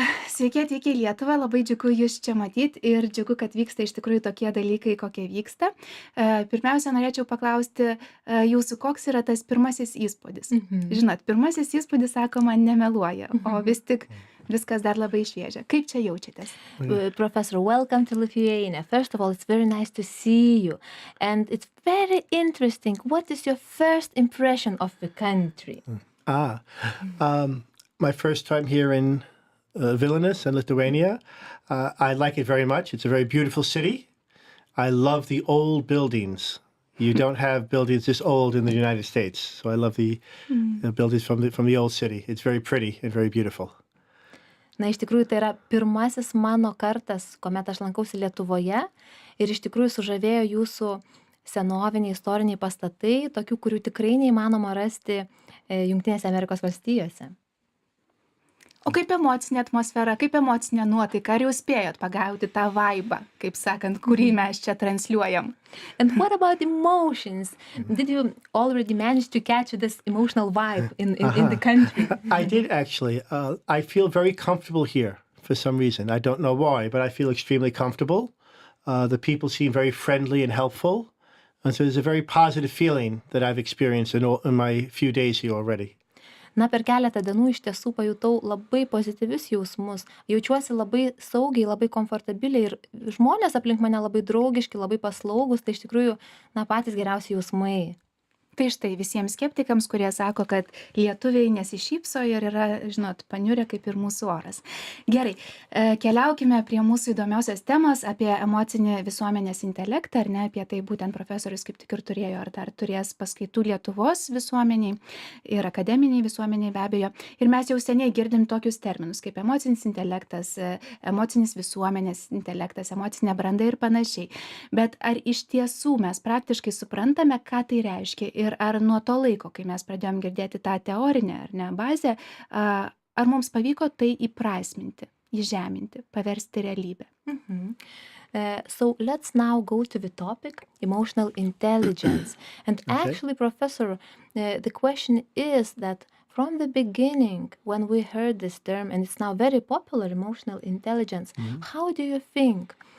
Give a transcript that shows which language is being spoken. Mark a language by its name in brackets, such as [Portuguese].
[Lithuanian] Sveiki atvykę į Lietuvą, labai džiugu jūs čia matyti ir džiugu, kad vyksta iš tikrųjų tokie dalykai, kokie vyksta. Pirmiausia, norėčiau paklausti jūsų, koks yra tas pirmasis įspūdis. Žinot, pirmasis įspūdis, sakoma, nemeluoja, o vis tik viskas dar labai šviežia. Kaip čia jaučiatės? [English] Professor, welcome to Lithuania. First of all, it's very nice to see you. And it's very interesting. What is your first impression of the country? My first time here in Vilnius in Lithuania. I like it very much. It's a very beautiful city. I love the old buildings. You don't have buildings this old in the United States. So I love the buildings from the old city. It's very pretty and very beautiful. [Lithuanian] Na, iš tikrųjų, tai yra pirmasis mano kartas, kuomet aš lankausi Lietuvoje ir iš tikrųjų sužavėjo jūsų senoviniai istoriniai pastatai, tokių, kurių tikrai neįmanoma rasti Jungtinėse Amerikos valstijose. O kaip emocinė atmosfera, kaip emocinė nuotaika, ar jau spėjot pagauti tą vaibą, kaip sakant, kurį mes čia transliuojam? [English] And what about emotions? Did you already manage to catch this emotional vibe in the country? I did actually. I feel very comfortable here for some reason. I don't know why, but I feel extremely comfortable. The people seem very friendly and helpful. And so there's a very positive feeling that I've experienced in my few days here already. [Lithuanian] Na, per keletą dienų iš tiesų pajutau labai pozityvius jausmus. Jaučiuosi labai saugiai, labai komfortabiliai ir žmonės aplink mane labai draugiški, labai paslaugus, tai iš tikrųjų, na, patys geriausi jausmai. Tai štai visiems skeptikams, kurie sako, kad lietuviai nesišypso ir yra, žinot, paniurę kaip ir mūsų oras. Gerai, keliaukime prie mūsų įdomiausios temos apie emocinį visuomenės intelektą, ar ne, apie tai būtent profesorius kaip tik ir turėjo, ar dar turės paskaitų Lietuvos visuomeniai ir akademiniai visuomeniai be abejo. Ir mes jau seniai girdim tokius terminus kaip emocinis intelektas, emocinis visuomenės intelektas, emocinė branda ir panašiai. Bet ar iš tiesų mes praktiškai suprantame, ką tai reiškia? Ir ar nuo to laiko, kai mes pradėjom girdėti tą teorinę ar ne bazę, ar mums pavyko tai įprasminti, įžeminti, paversti realybę? [English] So let's now go to the topic, emotional intelligence. And actually, Professor, the question is that from the beginning, when we heard this term, and it's now very popular, emotional intelligence, how do you think?